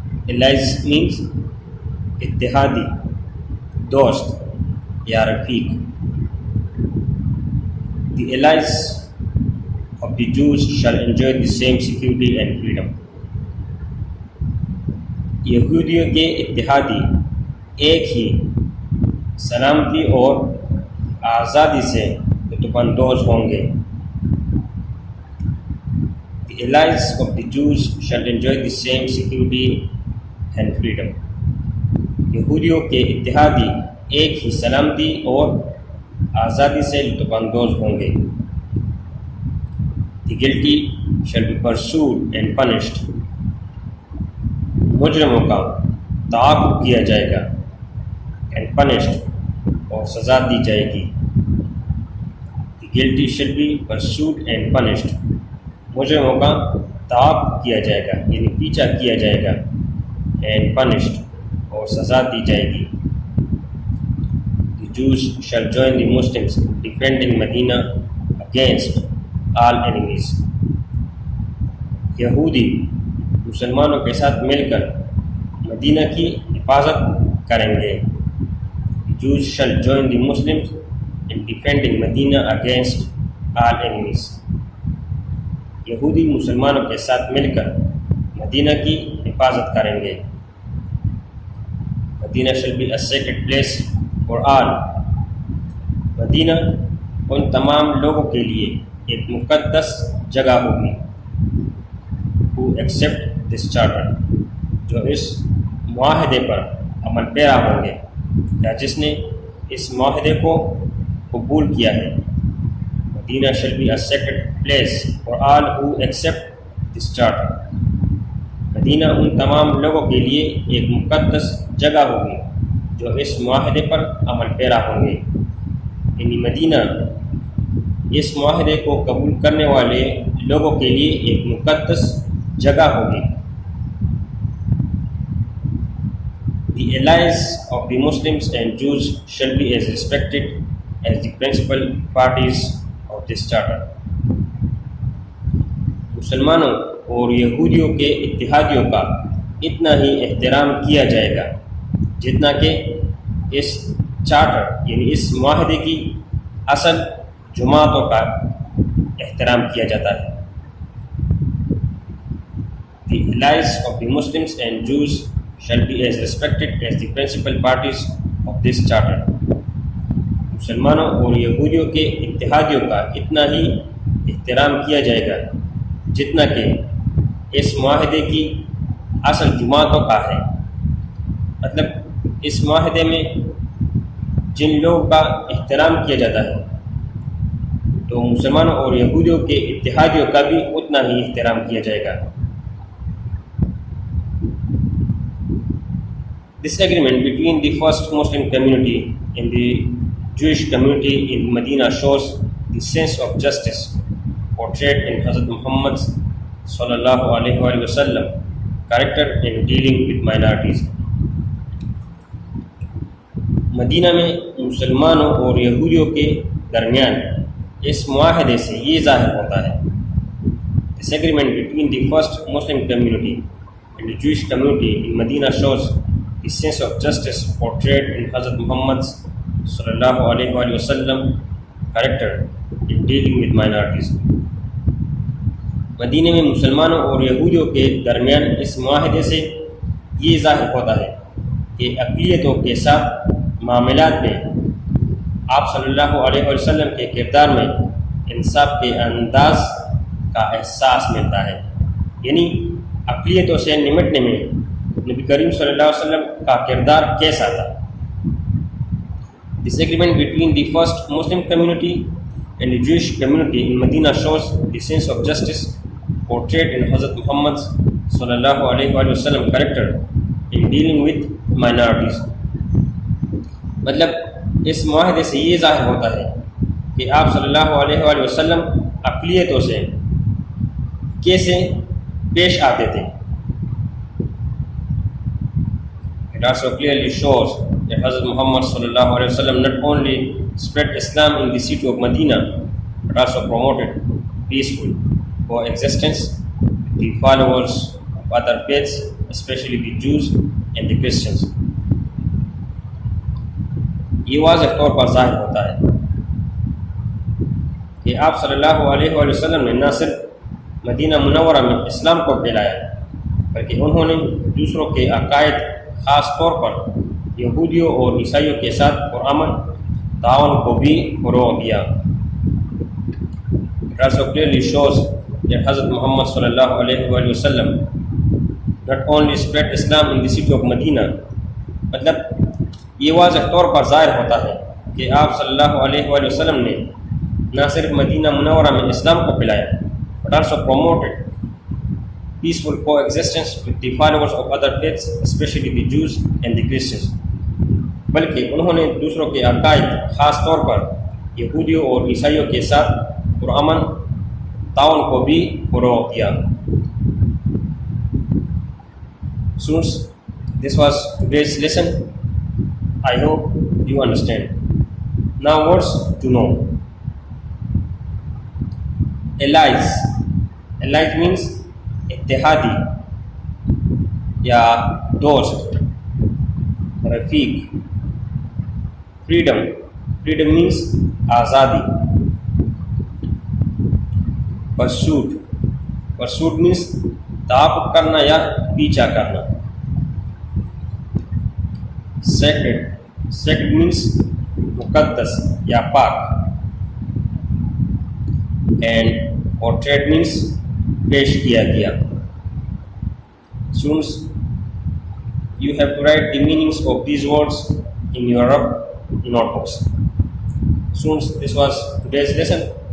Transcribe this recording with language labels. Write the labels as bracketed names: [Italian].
[English] Allies means [Urdu] ittihadi, dost, ya rafiq. [English] The allies of the Jews shall enjoy the same security and freedom. [Urdu] یہودیوں کے اتحادی ایک ہی سلامتی اور آزادی سے لطف اندوز ہوں گے. [English] The allies of the Jews shall enjoy the same security and freedom. [Urdu] یہودیوں کے اتحادی ایک ہی سلامتی اور آزادی سے لطف اندوز ہوں گے. [English] The guilty shall be pursued and punished. [Urdu] مجرموں کا تعاقب کیا جائے گا [English] and punished [Urdu] اور سزا دی جائے گی. [English] The guilty shall be pursued and punished. [Urdu] مجرموں کا تعاقب کیا جائے گا یعنی پیچھا کیا جائے گا [English] and punished [Urdu] اور سزا دی جائے گی. [English] The Jews shall join the Muslims in defending Medina against all enemies. [Urdu] یہودی مسلمانوں کے ساتھ مل کر مدینہ کی حفاظت کریں گے. [English] The Jews shall join the Muslims in defending Medina against all enemies. [Urdu] یہودی مسلمانوں کے ساتھ مل کر مدینہ کی حفاظت کریں گے. [English] Medina shall be a sacred place for all. [Urdu] مدینہ ان تمام لوگوں کے لیے ایک مقدس جگہ ہوگی. [English] who accept this charter, [Urdu] جو اس معاہدے پر عمل پیرا ہوں گے یا جس نے اس معاہدے کو قبول کیا ہے. [English] Medina shall be a sacred place for all who accept this charter. [Urdu] مدینہ ان تمام لوگوں کے لیے ایک مقدس جگہ ہوگی جو اس معاہدے پر عمل پیرا ہوں گے. یعنی مدینہ اس معاہدے کو قبول کرنے والے لوگوں کے لیے ایک مقدس جگہ ہوگی. [English] The allies of the Muslims and Jews shall be as respected as the principal parties of this charter. [Urdu] مسلمانوں اور یہودیوں کے اتحادیوں کا اتنا ہی احترام کیا جائے گا جتنا کہ اس چارٹر یعنی اس معاہدے کی اصل جماعتوں کا احترام کیا جاتا ہے. [English] The allies of the Muslims and Jews shall be as respected as the principal parties of this charter. [Urdu] مسلمانوں اور یہودیوں کے اتحادیوں کا اتنا ہی احترام کیا جائے گا جتنا کہ اس معاہدے کی اصل جماعتوں کا ہے. مطلب اس معاہدے میں جن لوگوں کا احترام کیا جاتا ہے تو مسلمانوں اور یہودیوں کے اتحادیوں کا بھی اتنا ہی احترام کیا جائے گا. [English] This agreement between the first Muslim community and the Jewish community in Medina shows the sense of justice portrayed in Hazrat Muhammad sallallahu alaihi wasallam character in dealing with minorities. [Urdu] مدینہ میں مسلمانوں اور یہودیوں کے درمیان اس معاہدے سے یہ ظاہر ہوتا ہے. [English] This agreement between the first Muslim community and the Jewish community in Medina shows the sense of justice portrayed in Hazrat Muhammad sallallahu alaihi wasallam character in dealing with minorities. [Urdu] مدینہ میں مسلمانوں اور یہودیوں کے درمیان اس معاہدے سے یہ ظاہر ہوتا ہے کہ اقلیتوں کے ساتھ معاملات میں آپ صلی اللہ علیہ وسلم کے کردار میں انصاف کے انداز کا احساس ملتا ہے. یعنی اقلیتوں سے نمٹنے میں نبی کریم صلی اللہ علیہ وسلم کا کردار کیسا تھا. [English] This agreement between the first Muslim community and the Jewish community in Medina shows the sense of justice portrayed in Hazrat Muhammad sallallahu alaihi wasallam character in dealing with minorities. [Urdu] مطلب اس معاہدے سے یہ ظاہر ہوتا ہے کہ آپ صلی اللہ علیہ وسلم اقلیتوں سے کیسے پیش آتے تھے. [English] It also clearly shows that Hazrat Muhammad sallallahu alaihi wasallam not only spread Islam in the city of Medina but also promoted peaceful coexistence with the followers of other faiths, especially the Jews and the Christians. [Urdu] یہ واضح طور پر ظاہر ہوتا ہے کہ آپ صلی اللہ علیہ وسلم نے نہ صرف مدینہ منورہ میں اسلام کو پھیلایا بلکہ انہوں نے دوسروں کے عقائد خاص طور پر یہودیوں اور عیسائیوں کے ساتھ پرامن تعاون کو بھی فروغ دیا. [English] It also clearly shows that Hazrat Muhammad sallallahu alaihi wasallam not only spread Islam in the city of Medina, [Urdu] مطلب یہ واضح طور پر ظاہر ہوتا ہے کہ آپ صلی اللہ علیہ وسلم نے نہ صرف مدینہ منورہ میں اسلام کو پھیلایا [English] but also promoted peaceful coexistence with the followers of other faiths, especially the Jews and the Christians. [Urdu] بلکہ انہوں نے دوسروں کے عقائد خاص طور پر یہودیوں اور عیسائیوں کے ساتھ پرامن تعاون کو بھی فروغ دیا. [English] Students, this was today's lesson. I hope you understand. Now words to know. Allies. Allies means [Urdu] اتحادی یا دوست. رفیق. [English] Freedom. Freedom means [Urdu] آزادی. [English] Pursuit. Pursuit means [Urdu] تعاقب کرنا یا پیچھا کرنا. [English] Sacred. Sacred means [Urdu] مقدس یا پاک. [English] And portrait means [Urdu] پیش کیا گیا. [English] Students, you have to write the meanings of these words in your notebooks. Students, this was today's lesson.